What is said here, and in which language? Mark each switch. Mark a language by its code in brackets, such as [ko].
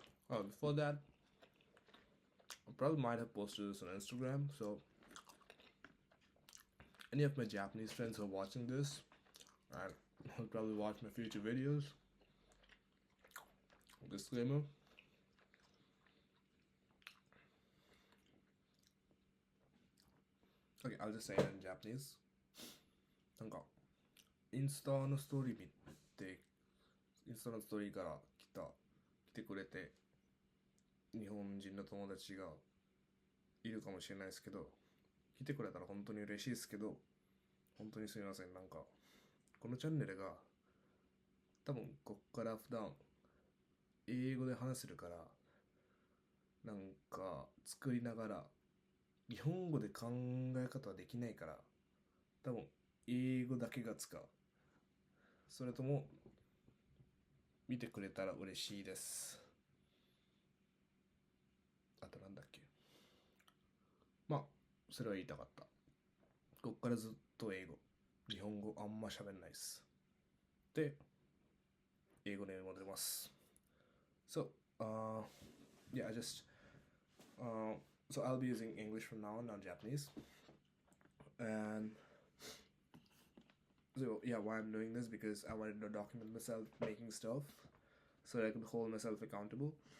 [en] Oh, before that, I probably might have posted this on Instagram, so any of my Japanese friends who are watching this, and will probably watch my future videos. Disclaimer. Okay, I'll just say it in Japanese. [ja] なんかインスタのストーリー見て、インスタのストーリーから来てくれて、日本人の友達がいるかもしれないですけど、来てくれたら本当に嬉しいですけど、本当にすみません。なんかこのチャンネルが多分こっから普段英語で話せるから、なんか作りながら日本語で考え方はできないから、多分英語だけが使う。それとも見てくれたら嬉しいです。あとなんだっけ、まあそれは言いたかった。こっからずっと英語、日本語あんま喋んないです。で、英語に戻ります。 [en] So, yeah, so I'll be using English from now on, not Japanese. And so, yeah, why I'm doing this, because I wanted to document myself making stuff so that I could hold myself accountable.